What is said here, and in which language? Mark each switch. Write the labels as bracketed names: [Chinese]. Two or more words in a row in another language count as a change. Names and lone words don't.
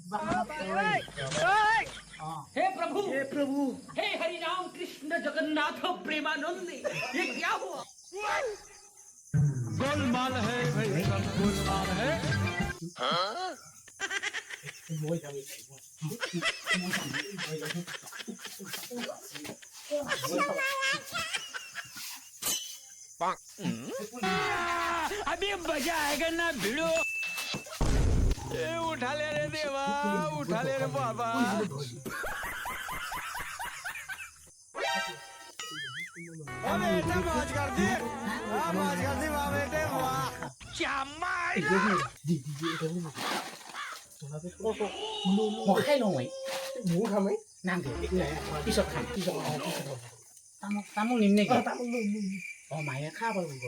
[Hindi] हे प्रभु हे हरि राम कृष्ण जगन्नाथ प्रेमानंद ये क्या हुआ गोलमाल है भाई सब गोलमाल है [Assamese] মই যাবি [Hindi] अभी मजा आएगा ना भिड़ो उठा ले रे देवा उठा ले रे बाबा बेटा मौज कर दी वाह बेटे वाह क्या मारा [Assamese] মই খাই লওঁ মই মোৰ খামেই নাংগে পিছত খাম পিছত তামোল নিম নেকি অঁ মায়ে খাব পাৰিব